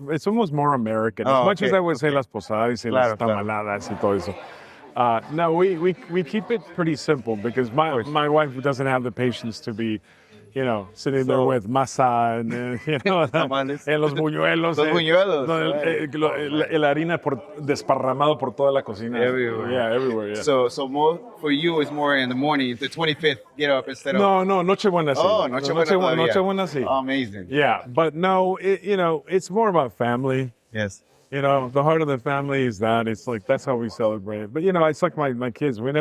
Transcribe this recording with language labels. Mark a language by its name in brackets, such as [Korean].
[English] It's almost more American. As much as I would say [Spanish] las posadas y las tamaladas y todo eso. [English] No, we keep it pretty simple because my wife doesn't have the patience to be, sitting there with masa and and [Spanish] los buñuelos. Los buñuelos. El harina desparramado por toda la cocina. [English] Everywhere. Yeah, everywhere. Yeah. So more for you is more in the morning, the 25th, get up instead of. [Spanish] No, Nochebuena. Oh, Nochebuena. Sí. [English] Amazing. Yeah, but no, it's more about family. Yes. The heart of the family is that. It's like, that's how we celebrate it. But, it's like my kids.